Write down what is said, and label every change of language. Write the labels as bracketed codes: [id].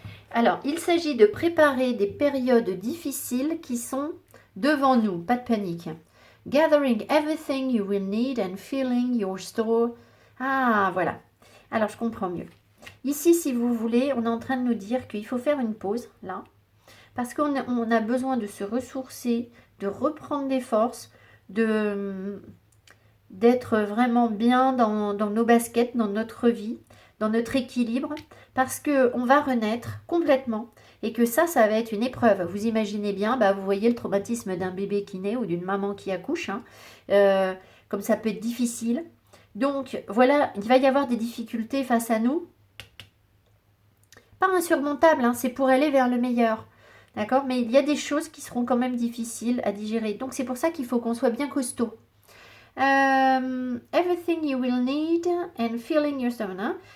[fr] Alors, il s'agit de préparer des périodes difficiles qui sont devant nous, pas de panique. [en] Gathering everything you will need and filling your store. [fr] Ah, voilà. Alors, je comprends mieux. Ici, si vous voulez, on est en train de nous dire qu'il faut faire une pause, là, parce qu'on a besoin de se ressourcer, de reprendre des forces, d'être vraiment bien dans nos baskets, dans notre vie, dans notre équilibre, parce qu'on va renaître complètement et que ça va être une épreuve. Vous imaginez bien, vous voyez le traumatisme d'un bébé qui naît ou d'une maman qui accouche, comme ça peut être difficile. Donc, voilà, il va y avoir des difficultés face à nous. Pas insurmontables, c'est pour aller vers le meilleur. D'accord? Mais il y a des choses qui seront quand même difficiles à digérer. Donc, c'est pour ça qu'il faut qu'on soit bien costaud. [en] Everything you will need and filling your stomach.